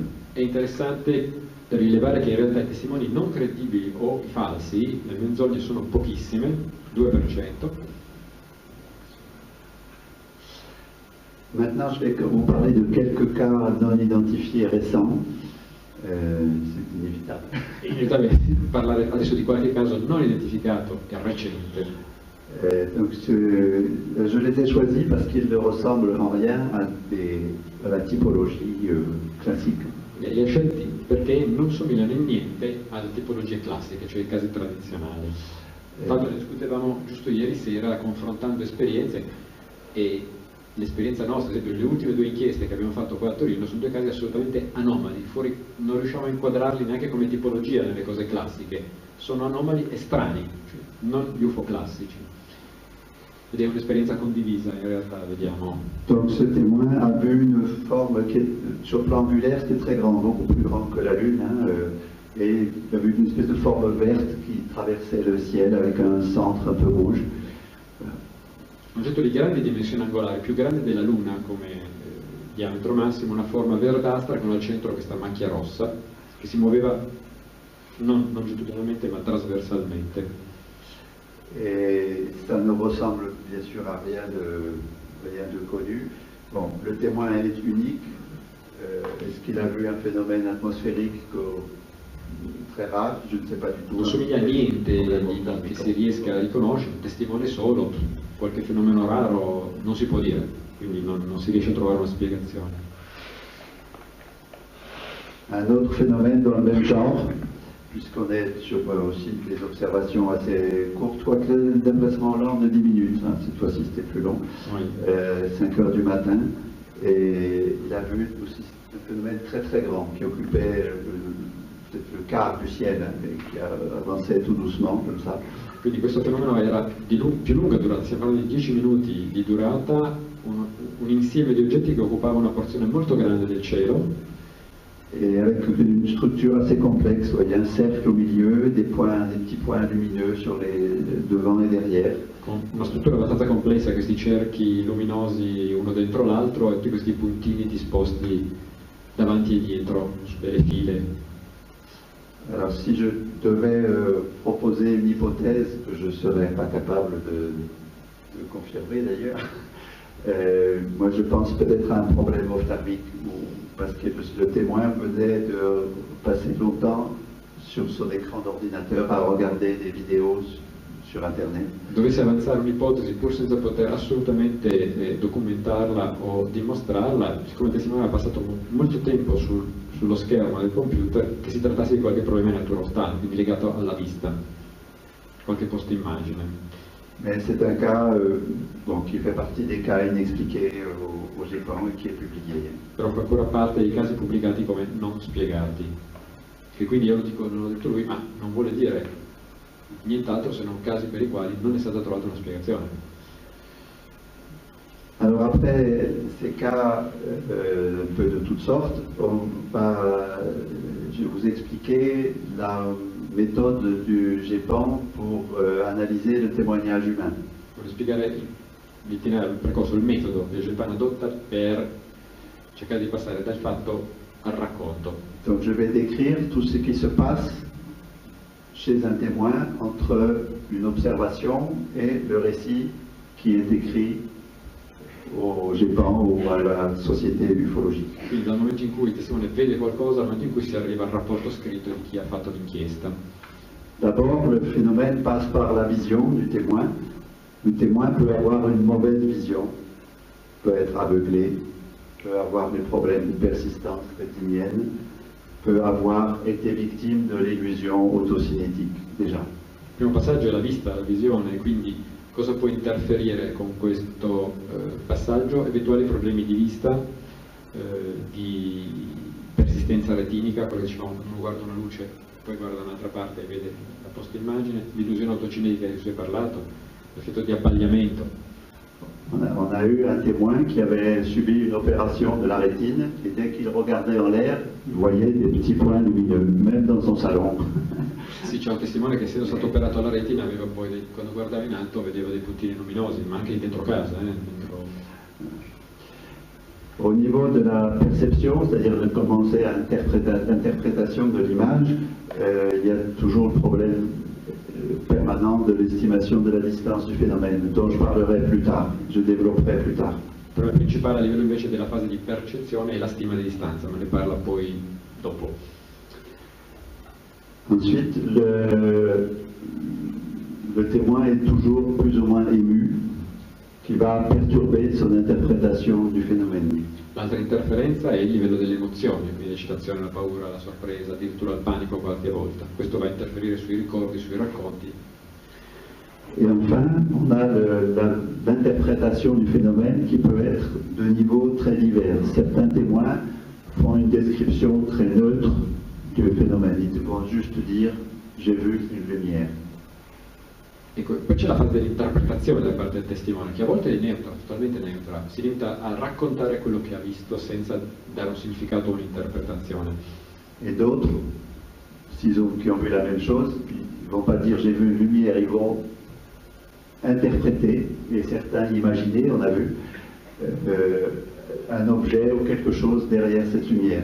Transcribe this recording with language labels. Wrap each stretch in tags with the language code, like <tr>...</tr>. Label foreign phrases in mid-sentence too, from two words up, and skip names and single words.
<it>È interessante rilevare che in realtà i testimoni non credibili o falsi, le menzogne sono pochissime, 2%.</it> <fr>Maintenant, je vais vous parler de quelques cas non identifiés récents. C'est inévitable.</fr> <it>Inevitabile parlare adesso di qualche caso non identificato e recente.</it> <fr>Donc je les ai choisis parce qu'ils ne ressemblent en rien à la typologie classique.</fr> <it>Li ho scelti perché non somigliano in niente alle tipologie classiche, cioè i casi tradizionali. Tanto ne discutevamo giusto ieri sera confrontando esperienze, e l'esperienza nostra, ad esempio le ultime 2 inchieste che abbiamo fatto qua a Torino, sono 2 casi assolutamente anomali, non riusciamo a inquadrarli neanche come tipologia nelle cose classiche, sono anomali e strani, cioè non gli UFO classici. Ed è un'esperienza condivisa in realtà, vediamo.</it> <fr>Donc ce témoin a vu une forme qui est, sur plan angulaire, c'était très grand, beaucoup plus grand que la Lune, et il a vu une espèce de forme verte qui traversait le ciel avec un centre un peu rouge.</fr> <it>Un oggetto di grandi dimensioni angolari, più grande della Luna come diametro massimo, una forma verdastra con al centro questa macchia rossa che si muoveva non longitudinalmente ma trasversalmente.</it> <fr>Et ça ne ressemble bien sûr à rien de connu. Bon, le témoin est unique. Est-ce qu'il a vu un phénomène atmosphérique très rare? Je ne sais pas du tout.</fr> <it>Non somiglia a niente che si riesca a riconoscere, un testimone solo, qualche fenomeno raro non si può dire, quindi non si riesce a trovare una spiegazione.</it> <fr>Un autre phénomène dans le même genre, puisqu'on est sur aussi des observations assez courtes, quoique le déplacement lent de 10 minutes, cette fois-ci c'était plus long, Oui. 5 heures du matin, et il a vu aussi un phénomène très très grand qui occupait peut-être le quart du ciel, et qui avançait tout doucement comme ça.</fr> <it>Quindi questo fenomeno era più lunga durata, stiamo parlando di 10 minuti di durata, un insieme di oggetti che occupava una porzione molto grande del cielo.</it> <fr>Et avec une structure assez complexe, il y a un cercle au milieu, des petits points lumineux sur les devant et derrière.</fr> <it>Con una struttura abbastanza complessa, questi cerchi luminosi uno dentro l'altro e tutti questi puntini disposti davanti e dietro su delle file.</it> <fr>Alors si je devais proposer une hypothèse que je ne serais pas capable de confirmer d'ailleurs, moi je pense peut-être à un problème ophtalmique, parce que le témoin venait de passer longtemps sur son écran d'ordinateur à regarder des vidéos sur Internet.</fr> <it>Dovessi avanzare un'ipotesi pur senza poter assolutamente documentarla o dimostrarla, siccome il testimone ha passato molto tempo sullo schermo del computer, che si trattasse di qualche problema di natura oftale, quindi legato alla vista, qualche post immagine.</it> <fr>Mais c'est un cas qui fait partie des cas inexpliqués au GEPAN et qui est publié.</fr> <it>Però fa ancora parte dei casi pubblicati come non spiegati, che quindi io lo dico, non l'ho detto lui, ma non vuole dire nient'altro se non casi per i quali non è stata trovata una spiegazione.</it> <fr>Alors après ces cas un peu de toutes sortes, je vais vous expliquer la méthode du GEPAN pour analyser le témoignage humain.</fr> <it>Voglio spiegare l'itinerario, il percorso, il metodo che il GEPAN adotta per cercare di passare dal fatto al racconto.</it> <fr>Donc je vais décrire tout ce qui se passe chez un témoin entre une observation et le récit qui est écrit au GEPAN</fr> <it>o alla</it> <fr>société ufologique.</fr> <it>Quindi dal momento in cui il testimone vede qualcosa al momento in cui si arriva al rapporto scritto di chi ha fatto l'inchiesta.</it> <fr>D'abord, le phénomène passe par la vision du témoin. Le témoin peut avoir une mauvaise vision, peut être aveuglé, peut avoir des problèmes de persistance rétinienne, peut avoir été victime de l'illusion autocinétique déjà.</fr> <it>Il primo passaggio è la vista, la visione, quindi cosa può interferire con questo passaggio? Eventuali problemi di vista, di persistenza retinica, quello che dicevamo, uno guarda una luce, poi guarda un'altra parte e vede la posta immagine, l'illusione autocinetica di cui si è parlato, l'effetto di abbagliamento.</it> <fr>On a eu un témoin qui avait subi une opération de la rétine et dès qu'il regardait en l'air, il voyait des petits points lumineux, même dans son salon.</fr> <it>Sì, c'è un testimone che essendo stato operato alla retina aveva poi, quando guardava in alto, vedeva dei puntini luminosi, ma anche dentro casa. Dentro...</it> <fr>Au niveau de la perception, c'est-à-dire de commencer à l'interprétation de l'image, il y a toujours le problème permanent de l'estimation de la distance du phénomène, dont je parlerai plus tard, je développerai plus tard.</fr> <it>Il problema principale a livello invece della fase di percezione è la stima di distanza, ma ne parla poi dopo.</it> <fr>Ensuite, le témoin est toujours plus ou moins ému, qui va perturber son interprétation du phénomène.</fr> <it>L'altra interferenza è il livello delle emozioni, quindi l'eccitazione, la paura, la sorpresa, addirittura il panico qualche volta. Questo va a interferire sui ricordi, sui racconti.</it> <fr>Et enfin, on a l'interprétation du phénomène qui peut être de niveaux très divers. Certains témoins font une description très neutre du phénomène. Ils vont juste dire « j'ai vu une lumière ».</fr> <it>Ecco, poi c'è la fase dell'interpretazione da parte del testimone, che a volte è neutra, totalmente neutra, si limita a raccontare quello che ha visto senza dare un significato o un'interpretazione.</it> <fr>Et d'autres, qui ont vu la même chose, ils ne vont pas dire j'ai vu une lumière, ils vont interpréter, et certains imaginer, on a vu, un objet ou quelque chose derrière cette lumière.</fr>